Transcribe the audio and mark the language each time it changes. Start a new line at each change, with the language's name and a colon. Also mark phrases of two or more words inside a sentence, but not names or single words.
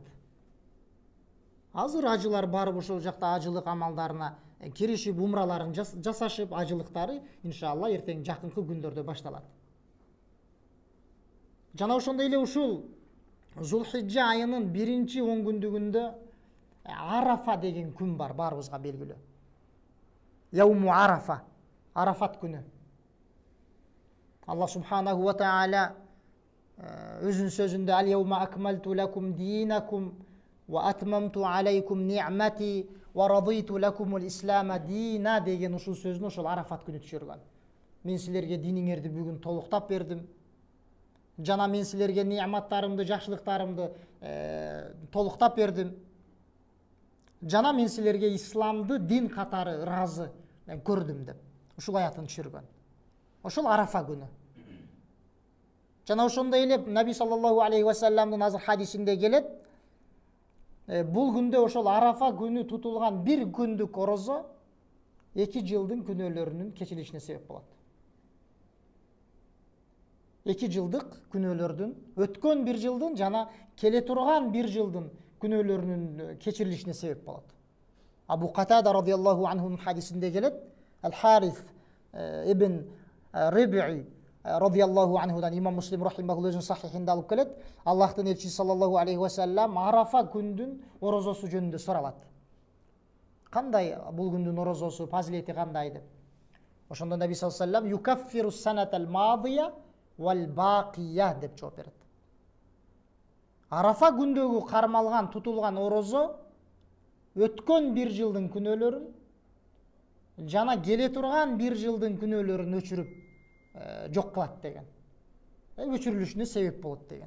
Kyrgyz: Азыр ажылар барып ошол жакта ажылык амалдарына киришип, умраларын жасашып, ажылыктары иншалла эртең жакынкы күндөрдө башталат. Жана ошондой эле ушул Зулхиджа айынын биринчи 10 күндүгүндө Арафа деген күн бар, баарыбызга белгилүү.
Arabic: يوم عرفة,
Kyrgyz: Арафат күнү.
Arabic: الله سبحانه وتعالى
Kyrgyz: өзүнүн сөзүндө
Arabic: «اليوم أكملت لكم دينكم و أتممت عليكم نعمتي و رضيت لكم الإسلام دينا»
Kyrgyz: деген ушул сөзүн ошол Арафат күнү түшүргөн. Мен силерге диниңерди бүгүн толуктап бердим. Жана мен силерге ниъматтарымды, жакшылыктарымды толуктап бердим. Жана мен силерге исламды дин катары ыраазы көрдүм деп. Ушул аятын түшүргөн. Ошол Арафа күнү. Жана ошондой эле Наби
Arabic: صلى الله عليه وسلم
Kyrgyz: азыр хадисинде келет. Бул күндө ошол Арафа күнү тутулган бир күндүк орозо 2 жылдын күнөөлөрүнүн кечирилишине себеп болот. 2 жылдык күнөөлөрдүн, өткөн бир жылдын жана келе турган бир жылдын күнөөлөрүнүн кечирилишине себеп болот. Абу Катада
Arabic: رضي الله عنه
Kyrgyz: хадисинде келет. Ал-Харис ибн Риб'i
Arabic: رضي الله عنه
Kyrgyz: Имам Муслим рахимахуллаху өзүнүн сахихинде алып келет. Аллахтын элчиси
Arabic: صلى الله عليه وسلم
Kyrgyz: Арафа күндүн орозосу жөнүндө суралат. Кандай бул күндүн орозосу, фазилети кандай деп. Ошондо Наби
Arabic: صلى الله عليه وسلم يكفر السنة الماضية والباقية
Kyrgyz: деп жооп берет. Арафа күндөгү кармалган, тутулган орозо өткөн бир жылдын күнөөлөрүн жана келе турган бир жылдын күнөөлөрүн өчүрүп жок кылат деген. Өчүрүлүшүнө себеп болот деген.